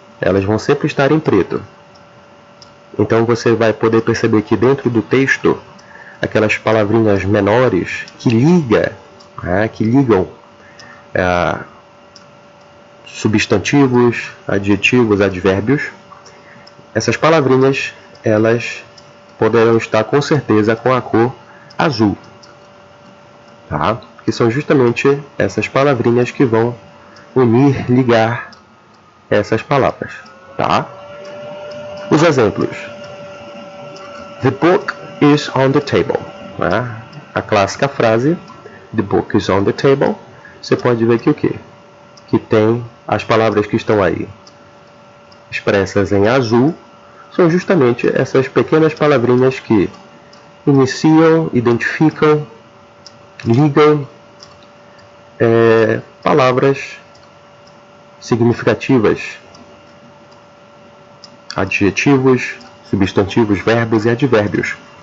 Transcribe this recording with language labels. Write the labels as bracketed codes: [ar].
[pt] Elas vão sempre estar em preto. Então você vai poder perceber que dentro do texto, aquelas palavrinhas menores que ligam substantivos, adjetivos, advérbios, essas palavrinhas elas poderão estar com certeza com a cor azul, tá? Que são justamente essas palavrinhas que vão unir, ligar essas palavras, tá? Os exemplos: [en] The book is on the table. Né? [pt] A clássica frase, [en] the book is on the table. [pt] Você pode ver que o quê? Que tem as palavras que estão aí expressas em azul, são justamente essas pequenas palavrinhas que iniciam, identificam, ligam palavras significativas, adjetivos, substantivos, verbos e advérbios.